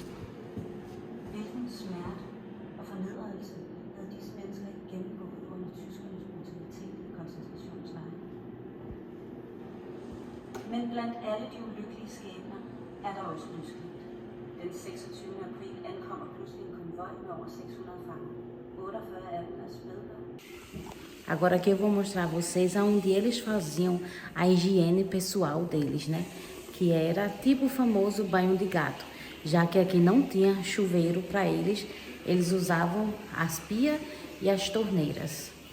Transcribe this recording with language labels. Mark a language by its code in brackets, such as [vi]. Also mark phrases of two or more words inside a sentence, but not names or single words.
[da] Hvilken smerte og fornedrelse havde disse mennesker ikke gennemgået under tyskernes brutalitet i koncentrationslejren? Men blandt alle de ulykkelige skæbner er der også lysglimt. Den 26. april ankommer pludselig en konvoj med over 600 fanger. 48 af dem er spædbørn. [pt] Agora aqui eu vou mostrar a vocês aonde eles faziam a higiene pessoal deles, né? Que era tipo o famoso banho de gato, já que aqui não tinha chuveiro para eles, eles usavam as pias e as torneiras.